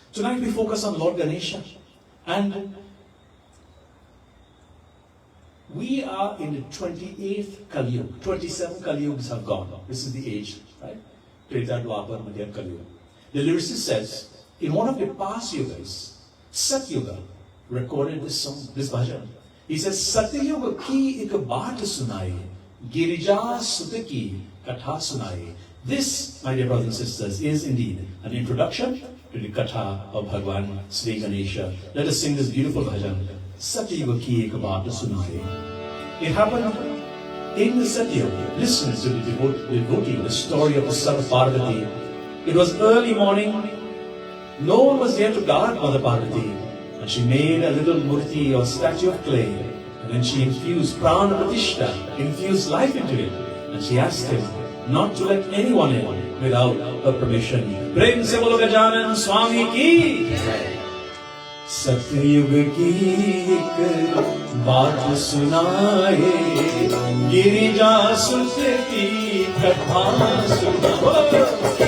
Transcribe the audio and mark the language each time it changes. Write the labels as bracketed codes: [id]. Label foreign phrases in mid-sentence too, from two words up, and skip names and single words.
[en] Tonight we focus on Lord Ganesha. And we are in the 28th Kali Yuga. 27 Kali Yugas have gone. This is the age, right? Treta, Dwapar, Madhyam Kali Yuga. The lyricist says, in one of the past yugas, Sat Yuga recorded this song, this bhajan. He says, [hi] सतयुग की एक बात सुनाए, गिरिजा सुत की कथा सुनाए. [en] This, my dear brothers and sisters, is indeed an introduction to the katha of Bhagwan Sri Ganesha. Let us sing this beautiful bhajan, [hi] सतयुग की एक बात सुनाए. [en] It happened in the Satyuga. Listen to the devotee, the story of the son of Parvati. It was early morning. No one was there to guard Mother Parvati. And she made a little murti or statue of clay. And then she infused [hi] प्राण प्रतिष्ठा, [en] infused life into it. And she asked him not to let anyone in without her permission. [hi] प्रेम से बोलो गजानन स्वामी की. सतयुग की एक बात सुनाए, गिरिजा सुत की कथा सुनाए.